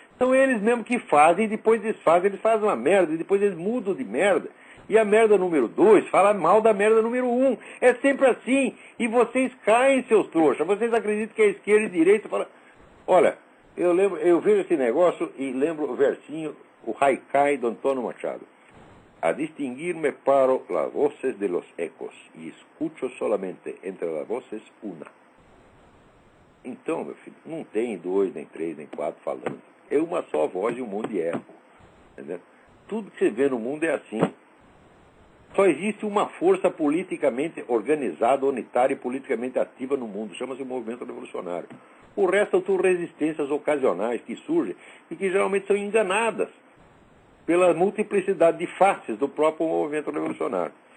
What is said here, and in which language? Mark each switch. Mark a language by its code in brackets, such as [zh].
[pt] São eles mesmos que fazem, e depois desfazem, eles fazem uma merda, e depois eles mudam de merda. E a merda número 2 fala mal da merda número 1. É sempre assim. E vocês caem, seus trouxas. Vocês acreditam que a esquerda e a direita falam... Olha, eu vejo esse negócio e lembro o versinho, o Haikai do Antônio Machado. [es] A distinguir-me paro las voces de los ecos e escucho solamente entre las voces una. [pt] Então, meu filho, não tem 2, nem 3, nem 4 falando. É uma só voz e um mundo de eco. Entendeu? Tudo que você vê no mundo é assim. Só existe uma força politicamente organizada, unitária e politicamente ativa no mundo. Chama-se o movimento revolucionário. O resto são tudo resistências ocasionais que surgem e que geralmente são enganadas pela multiplicidade de faces do próprio movimento revolucionário.